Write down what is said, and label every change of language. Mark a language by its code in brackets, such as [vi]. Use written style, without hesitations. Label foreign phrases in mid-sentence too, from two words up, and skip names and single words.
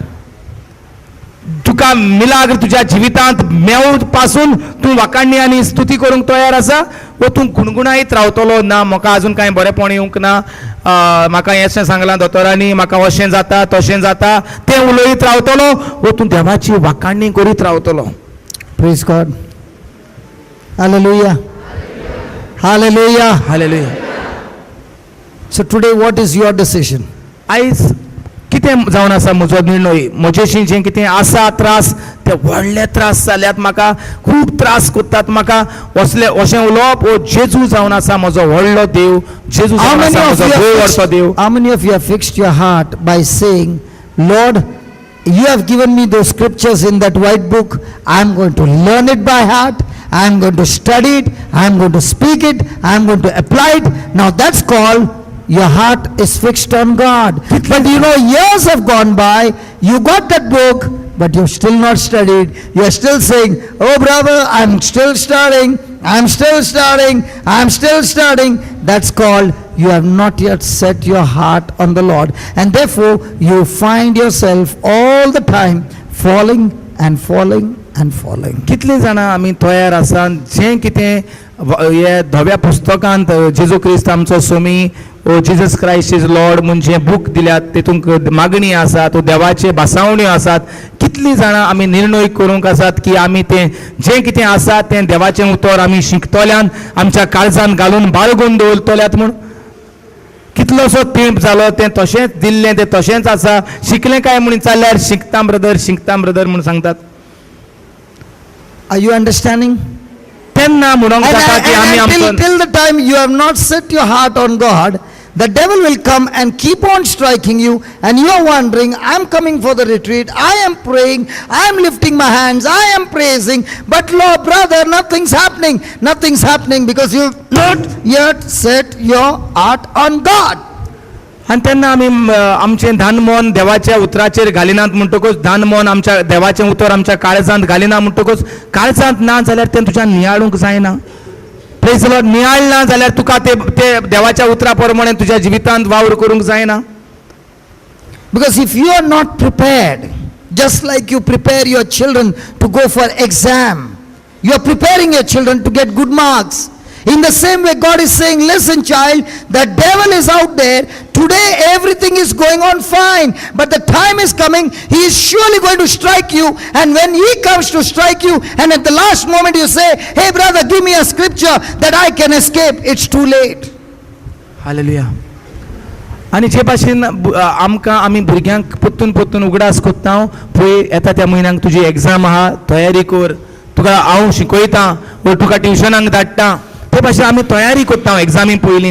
[kok] तुका मिलाग्र तुज्या जिवितांत मेव पासून तूं वाखाणणी आनी स्तुती करूंक तयार आसा, वा तूं गुणगुणायत रावतलो ना म्हाका अजून कांय बरेपण येवंक ना, म्हाका हें सांगलां दोतोरांनी, म्हाका अशें जाता तशें जाता तें उलयत रावतलो, वा तूं देवाची वाखाणणी करीत रावतलो? [en] Praise God. Hallelujah. Hallelujah. हालेलुया. So today what is your decision? [kok] आयज कितें जावन आसा म्हजो निर्णय? म्हजेशी जें कितें आसा त्रास, ते व्हडले त्रास जाल्यात, म्हाका खूब त्रास कोत्तात, म्हाका असले अशें उलोवप, ओ जेजू जावन आसा म्हजो व्हडलो देव, जेजू [en] How [kok] जावन [en] many [kok] आसा [en] of [kok] म्हजो [en] you [kok] देव [en] have [kok] व्हडलो [en] fixed, [kok] देव. [en] how many of you have fixed your heart by saying, Lord, you have given me those scriptures in that white book. I am going to learn it by heart. I am going to study it. I am going to speak it. I am going to apply it. Now that's called your heart is fixed on God. But you know, years have gone by. You got that book, but you've still not studied. You are still saying, oh brother, I'm still studying. I'm still studying. I'm still studying. That's called you have not yet set your heart on the Lord. And therefore, you find yourself all the time falling and falling and falling. [kok] कितले जाणां आमी तयार आसा जें कितें हे धव्या पुस्तकांत जेजू क्रिस्त आमचो सोमी, [en] O Jesus Christ is Lord [kok] म्हूण जें बूक दिल्यात तेतूंक मागणी आसा, तो देवाचे भासावण्यो आसात, कितलीं जाणां आमी निर्णय करूंक आसात की आमी तें जें कितें आसा तें देवाचें उतर आमी शिकतल्यान आमच्या काळजांत घालून बाळगून दवरतल्यात म्हूण? कितलोसो तेंप जालो तें तशेंच दिल्लें, तें तशेंच आसा. शिकलें काय म्हणून चालल्यार शिकता ब्रदर म्हूण सांगतात. [en] Are you understanding? [kok] तेन्ना म्हणूंक जाता की आमी आमचो [en] till the time you have not set your heart on God, the devil will come and keep on striking you, and you are wondering, I'm coming for the retreat, I am praying, I am lifting my hands, I am praising, but Lord, brother, nothing's happening because you've not yet set your heart on God. [kok] आनी तेन्ना आमी आमचें धान मन देवाच्या उतराचेर घालिनात म्हणटकूच, धान मन आमच्या देवाचें उतर आमच्या काळजांत घालिना म्हणटकूच, काळजांत ना जाल्यार तें तुज्यान नियाळूंक जायना. [en] Praise Lord. [kok] नियाळ ना जाल्यार तुका ते देवाच्या उतरा प्रमाणे तुज्या जिवितांत वावर करूंक जायना. [en] Because if you are not prepared, just like you prepare your children to go for exam, you are preparing your children to get good marks. In the same way, God is saying, listen child, the devil is out there. Today everything is going on fine, but the time is coming, he is surely going to strike you. And when he comes to strike you, and at the last moment you say, hey brother, give me a scripture that I can escape, it's too late. हालेलुया. [kok] आनी जे भाशेन आमकां आमी भुरग्यांक पोत्तून उगडास कोत्ता, पळय येता त्या म्हयन्याक तुजी एग्जाम आहा, तयारी कर, तुका हांव शिकयतां वा तुका ट्युशनाक धाडटा, ते भाशेन आमी तयारी कोत्ता एग्जामी पयलीं.